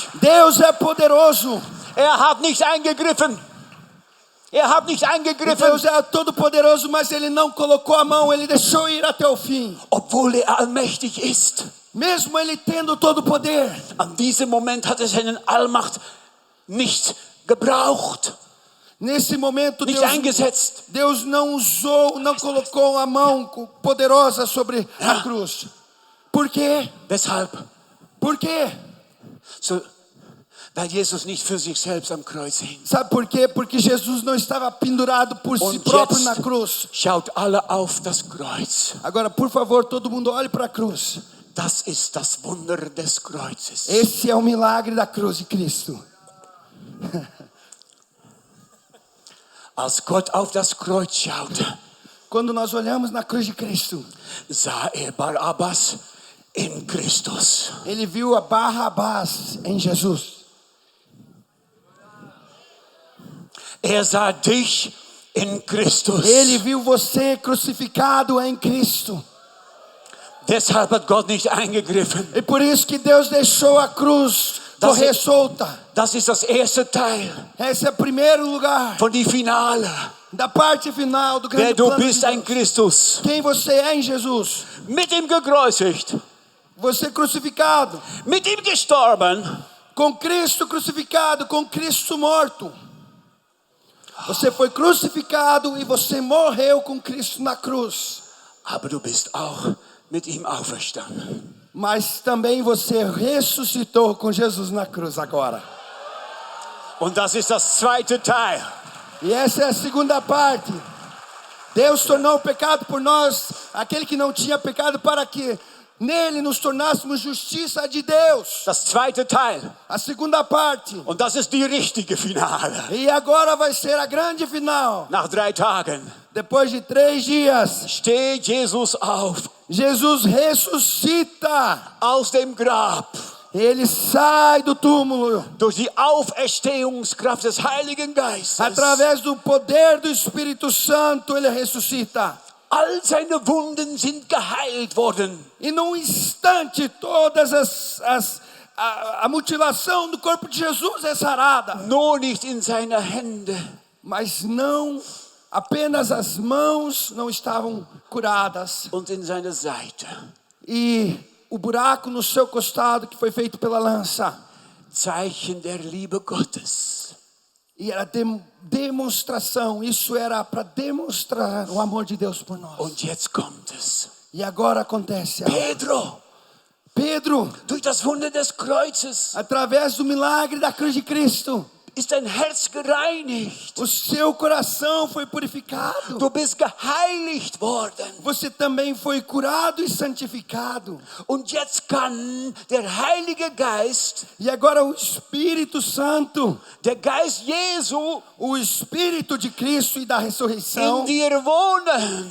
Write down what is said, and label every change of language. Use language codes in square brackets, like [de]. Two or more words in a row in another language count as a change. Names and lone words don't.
[pt] Deus é poderoso. [de] Hat nicht eingegriffen. Hat nicht eingegriffen. [pt] Deus é todo poderoso, mas ele não colocou a mão, ele deixou ir até o fim. [de] Obwohl allmächtig ist. [pt] Mesmo ele tendo todo o poder. [de] An diesem Moment hat seine Allmacht nicht gebraucht. [pt] Nesse momento [de] nicht eingesetzt. [pt] Deus não usou, não colocou a mão poderosa sobre a cruz. Por quê? Weshalb? Por quê? [de] Weil Jesus nicht für sich selbst am Kreuz hing. [pt] Sabe por quê? Porque Jesus não estava pendurado por si próprio na cruz. [de] Schaut alle auf das Kreuz. [pt] Agora, por favor, todo mundo olhe para a cruz. [de] Das ist das Wunder des Kreuzes. [pt] Esse é o milagre da cruz de Cristo. [de] Als Gott auf das Kreuz schaute, [pt] quando nós olhamos na cruz de Cristo, [de] sah Barabbas in Christus. [pt] Ele viu a Barrabás em Jesus. [de] Sah dich in Christus. [pt] Ele viu você crucificado em Cristo. [de] Deshalb hat Gott nicht eingegriffen. [pt] E por isso que Deus deixou a cruz correr solta. [de] Das ist das erste Teil. [pt] Esse é o primeiro lugar. [de] Von die Finale. [pt] Da parte final do grande [de] Wer du [pt] plano [de] bist [pt] de Deus. [de] in Christus. [pt] Quem você é em Jesus. [de] Mit ihm gekreuzigt. [pt] Você crucificado. [de] Mit ihm gestorben. [pt] Com Cristo crucificado, com Cristo morto. Você foi crucificado e você morreu com Cristo na cruz. [de] Aber du bist auch mit ihm auferstanden. [pt] Mas também você ressuscitou com Jesus na cruz agora. [de] Und das ist das zweite Teil. [pt] E essa é a segunda parte. Deus tornou o pecado por nós, aquele que não tinha pecado, para que nele nos tornássemos justiça de Deus. [de] Das zweite Teil. [pt] A segunda parte. [de] Und das ist die richtige Finale. [pt] E agora vai ser a grande final. [de] Nach 3 Tagen. [pt] Depois de 3 dias. [de] Steht Jesus auf. [pt] Jesus ressuscita. [de] Aus dem Grab. [pt] Ele sai do túmulo. [de] Durch die Auferstehungskraft des Heiligen Geistes. [pt] Através do poder do Espírito Santo, ele ressuscita. [de] All seine Wunden sind geheilt worden. [pt] E num instante todas a mutilação do corpo de Jesus é sarada. [de] Nur nicht in seine Hände. [pt] Mas não apenas as mãos não estavam curadas. [de] Und in seine Seite. [pt] E o buraco no seu costado que foi feito pela lança. [de] Zeichen der Liebe Gottes. [pt] E era demonstração, isso era para demonstrar o amor de Deus por nós. [de] Und jetzt kommt es. [pt] E agora acontece algo. Pedro, [de] durch das Wunder des Kreuzes, [pt] através do milagre da cruz de Cristo, [de] ist dein Herz gereinigt. [pt] O seu coração foi purificado. [de] Du bist geheiligt worden. [pt] Você também foi curado e santificado. [de] Und jetzt kann der Heilige Geist, [pt] e agora o Espírito Santo, [de] der Geist Jesu, [pt] o Espírito de Cristo e da ressurreição, [de] in dir wohnen.